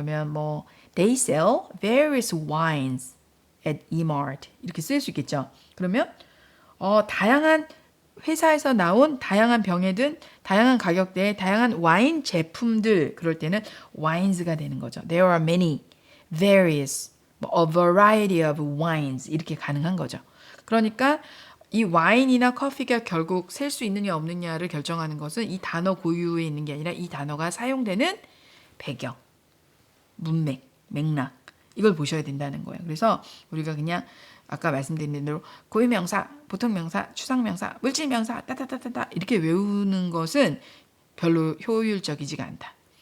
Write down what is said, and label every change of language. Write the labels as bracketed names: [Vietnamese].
[Korean] 그러면 뭐 [English] they sell various wines at Emart [Korean] 이렇게 쓸 수 있겠죠. 그러면 다양한 회사에서 나온 다양한 병에 든 다양한 가격대의 다양한 와인 제품들 그럴 때는 wines가 되는 거죠. [English] There are many, various, a variety of wines [Korean] 이렇게 가능한 거죠. 그러니까 이 와인이나 커피가 결국 셀 수 있느냐 없느냐를 결정하는 것은 이 단어 고유에 있는 게 아니라 이 단어가 사용되는 배경, 문맥, 맥락 이걸 보셔야 된다는 거예요. 그래서 우리가 그냥 아까 말씀드린 대로 고유명사, 보통명사, 추상명사, 물질명사 따따따따따 이렇게 외우는 것은 별로 효율적이지가 않다.